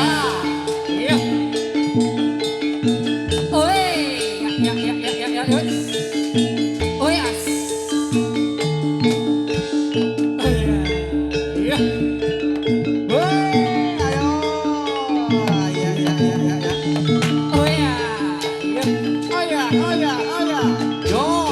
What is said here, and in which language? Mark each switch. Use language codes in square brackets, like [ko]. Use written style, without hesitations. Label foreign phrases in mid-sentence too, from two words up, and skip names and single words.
[id] Iya. Oi, ya. Oi, as. Iya. Woi, ayo. Iya, iya, iya, iya, iya. Oi, ya. Iya. Oh ya, oh ya, oh ya. Yo.